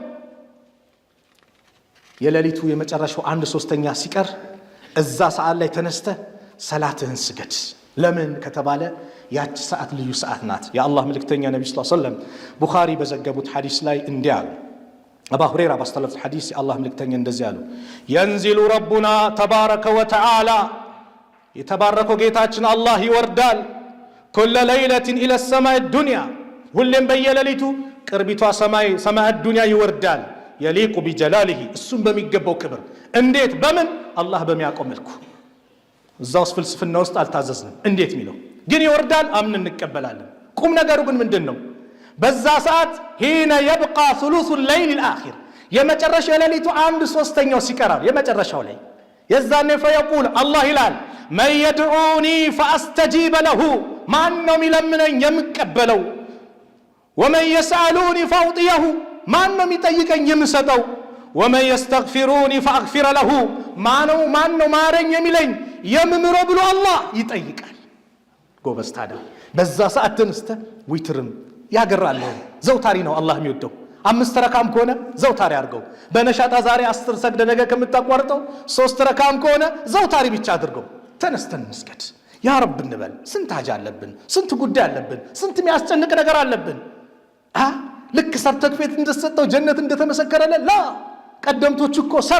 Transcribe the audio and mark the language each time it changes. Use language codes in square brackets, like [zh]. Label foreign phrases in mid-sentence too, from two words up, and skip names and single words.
[am] የሌሊቱ የመጨረሻው 1/3 ሲቀር እዛ ሰዓት ላይ ተነስተህ ሰላትህን ስገድ። ለምን ከተባለ ያች ሰዓት ልዩ ሰዓት ናት። የአላህ መልእክተኛ ነብዩ ሰለላሁ ዐለይሂ ወሰለም ቡኻሪ በዘገቡት ሐዲስ ላይ እንዲህ አሉ። አቡ ሁረይራ ባስተላለፉት ሐዲስ የአላህ መልእክተኛ እንደዚህ አሉ። [ar] ينزل ربنا تبارك وتعالى [am] የተባረከው ጌታችን አላህ ይወርዳል [ar] كل ليلة إلى السماء الدنيا [am] ሁሌም በየሌሊቱ ቅርቢቷ ሰማይ ዱንያ ይወርዳል [ar] يليق بجلاله [am] እሱም በሚገባው ክብር እንዴት በምን አላህ በሚያቆም መልኩ እዛው ፍልስፍና ውስጥ አልታዘዝንም እንዴት ሚለው ግን ይወርዳል አምን እንቀበላለን ቁም ነገሩ ግን ምንድነው በዛ ሰዓት ሂና [ar] يبقى ثلث الليل الآخر [am] የመጨረሻ ሌሊቱ 1/3 ሲቀራው የመጨረሻው ላይ የዛኔ [ar] فيقول الله [am] ይላል [ar] من يدعوني فاستجيب [am] له ማን ነው የሚለምነኝ የምቀበለው [ar] ومن يسألوني فاعطيه [am] ማን ነው የሚጠይቀኝ የምሰጠው [ar] ومن يستغفروني فاغفر له [am] ማን ነው ማረኝ የሚለኝ የምምረው ብሎ አላህ ይጠይቃል ጎበዝ ታዲያ በዛ ሰዓት ተነስተ ዊትርም ያገራል ዘውታሪ ነው አላህ የሚወደው 5 ረካም ከሆነ ዘውታሪ አድርገው በነሻጣ ዛሬ 10 ሰግደ ነገ ከምታቋርጠው 3 ረካም ከሆነ ዘውታሪ ብቻ አድርገው ተነስተን መስገድ [ar] يا رب [am] እንበል ስንት ሀጃ አለብን ስንት ጉዳይ አለብን ስንት የሚያስጨንቅ ነገር አለብን ልክ ሰርተክፌት እንደሰጠው ጀነት እንደተመሰከረለ ላ ቀደምቶች እኮ